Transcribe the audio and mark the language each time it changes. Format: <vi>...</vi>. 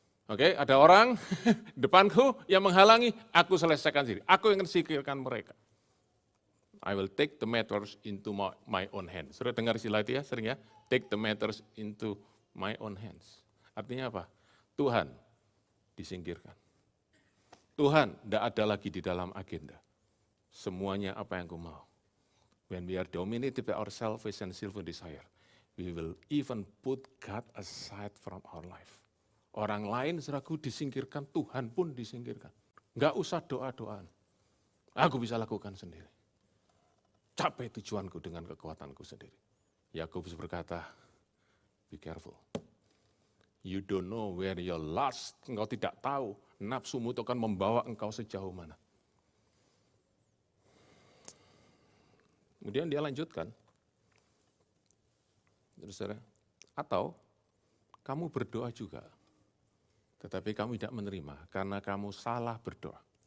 <id>Oke, ada orang depanku yang menghalangi, aku selesaikan sendiri. Aku yang singkirkan mereka.</id> <en>I will take the matters into my own hands.</en> <id>Sudah dengar istilah itu ya, sering ya?</id> <en>Take the matters into my own hands.</en> <id>Artinya apa? Tuhan disingkirkan. Tuhan tidak ada lagi di dalam agenda. Semuanya apa yang ku mau.</id> <en>When we are dominated by our selfish and sinful desire, we will even put God aside from our life.</en> <id>Orang lain saudaraku disingkirkan, Tuhan pun disingkirkan. Enggak usah doa-doaan. Aku bisa lakukan sendiri. Capai tujuanku dengan kekuatanku sendiri. Yakobus berkata,</id> <en>be careful. You don't know where you're lost.</en> <id>Engkau tidak tahu nafsumu itu akan membawa engkau sejauh mana. Kemudian dia lanjutkan. Terus, atau kamu berdoa juga, tetapi kamu tidak menerima karena kamu salah berdoa.</id>